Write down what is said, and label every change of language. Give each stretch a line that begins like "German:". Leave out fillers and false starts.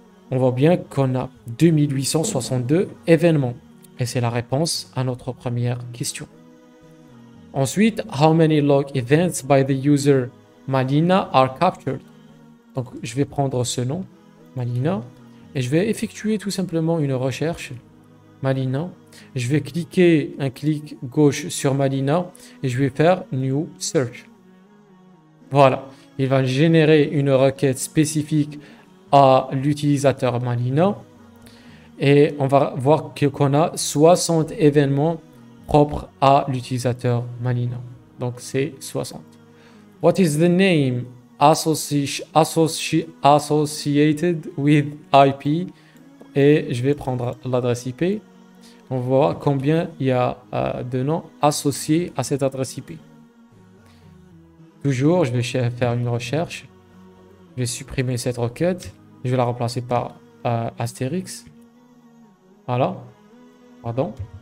French: On voit bien qu'on a 2862 événements. Et c'est la réponse à notre première question.
English: Ensuite, how many log events by the user Malina are captured?
French: Donc, je vais prendre ce nom, Malina, et je vais effectuer tout simplement une recherche, Malina. Je vais cliquer un clic gauche sur Malina et je vais faire New Search. Voilà, il va générer une requête spécifique à l'utilisateur Malina et on va voir qu'on a 60 événements propres à l'utilisateur Malina. Donc c'est 60.
English: What is the name associated with IP?
French: Et je vais prendre l'adresse IP. On voit combien il y a de noms associés à cette adresse IP. Toujours, je vais faire une recherche. Je vais supprimer cette requête. Je vais la remplacer par Astérix. Voilà. Pardon.